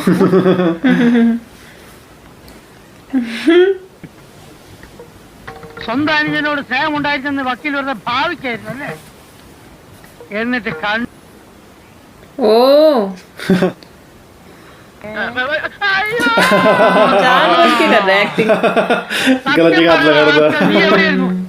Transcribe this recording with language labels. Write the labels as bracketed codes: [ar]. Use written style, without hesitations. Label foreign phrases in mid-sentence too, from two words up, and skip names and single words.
[ml] സ്വന്തം അനുജനോട് സ്നേഹം ഉണ്ടായിരുന്നെന്ന് വക്കീൽ വെറുതെ ഭാവിക്കായിരുന്നു അല്ലേ? എന്നിട്ട് കണ്ടു. ओ അയ്യോ, [hi] जानबूझ के कर रहा है एक्टिंग गलत जगह हाथ लगा रहा था. [ml] നീ എവിടെയായിരുന്നു?